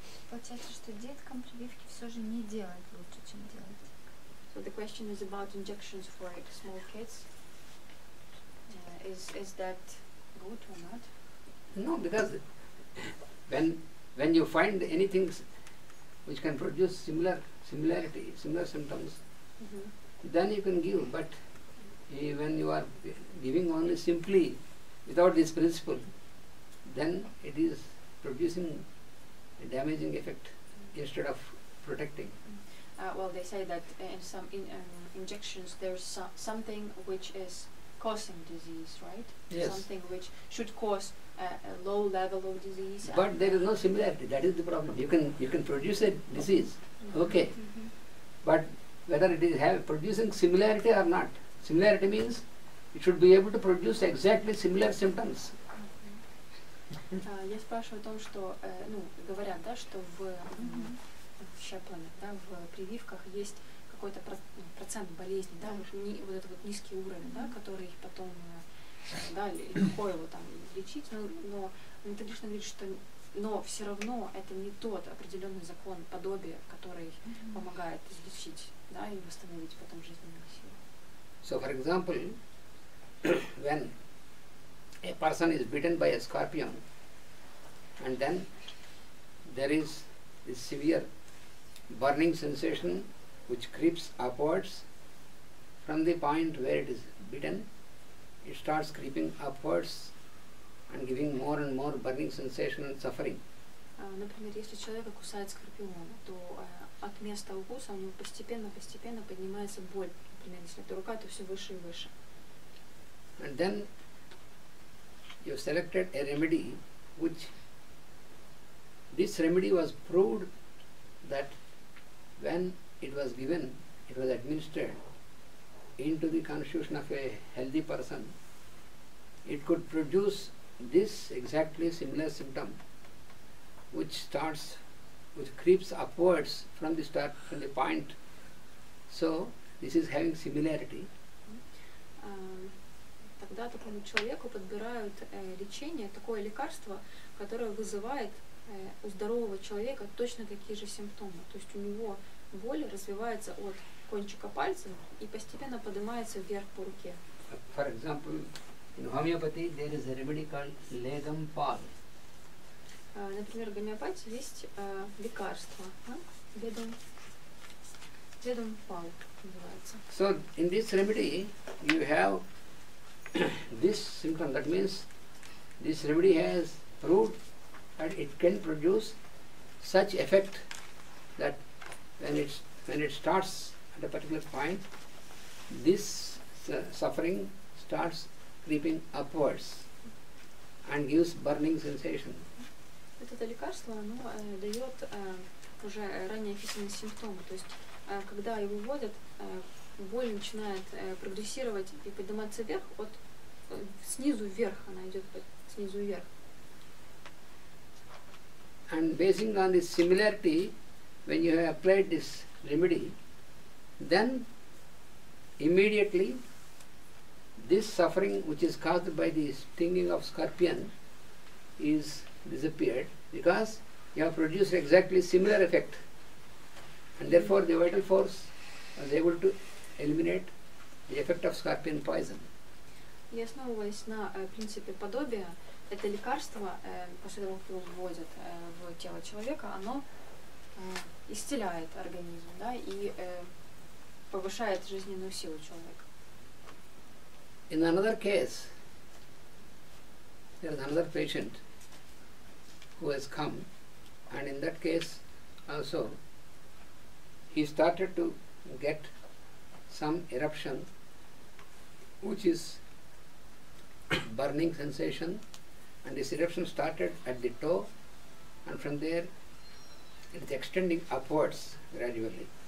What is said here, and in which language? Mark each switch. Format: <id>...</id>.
<ru>Получается, что деткам прививки все же не делать лучше, чем делать.</ru> <en>So the question is about injections for small kids. Is that good or not? No, because when you find anything which can produce similar symptoms, then you can give. But when you are giving only simply without this principle, then it is producing a damaging effect instead of protecting. Well, they say that in some injections there's something which is causing disease, right? Yes. Something which should cause a low level of disease. But there is no similarity. That is the problem. You can produce a disease, okay, but whether it is producing similarity or not. Similarity means it should be able to produce exactly similar symptoms.</en> <ru>Я спрашиваю о том, что, ну, говорят, да, что в щепленных, да, в прививках есть какой-то процент болезни, да, вот этот вот низкий уровень, да, который потом, да, легко его там лечить, но методично говорит, что, но все равно это не тот определенный закон подобия, который помогает излечить, да, и восстановить потом жизненные силы.</ru> <en>So, for example, when a person is bitten by a scorpion, and then there is this severe burning sensation which creeps upwards from the point where it is bitten, it starts creeping upwards and giving more and more burning sensation and suffering.</en> <ru>Например, если человека кусает скорпион, то от места укуса у него постепенно поднимается боль. Например, если это рука, то все выше и выше.</ru> <en>And then you selected a remedy which this remedy was proved that when it was given, it was administered into the constitution of a healthy person, it could produce this exactly similar symptom which creeps upwards from the point. So this is having similarity.</en> <ru>Тогда такому человеку подбирают лечение, такое лекарство, которое вызывает у здорового человека точно такие же симптомы. То есть у него боль развивается от кончика пальца и постепенно поднимается вверх по руке.</ru> <en>For example, In homeopathy, there is a remedy called legam pal.</en> <ru>Например, в гомеопатии есть лекарство, ведом пал называется.</ru> <en>So, in this remedy, you have this symptom. That means this remedy has proved that it can produce such effect that when it starts at a particular point, this suffering starts creeping upwards and gives burning sensation.</en> <ru>Это лекарство, оно дает уже ранее описанные симптомы. То есть, когда его вводят, боль начинает прогрессировать и подниматься вверх, снизу вверх, она идет снизу вверх.</ru> <en>And basing on this similarity, when you have applied this remedy, then immediately this suffering which is caused by the stinging of scorpion is disappeared, because you have produced exactly similar effect, and therefore the vital force was able to eliminate the effect of scorpion poison.</en> <ru>И основываясь на принципе подобия, это лекарство, после того, как его вводят в тело человека, оно исцеляет организм, да, и повышает жизненную силу человека.</ru> <en>In another case, there is another patient who has come, and in that case also he started to get some eruption which is burning sensation, and this eruption started at the toe, and from there it is extending upwards gradually.</en>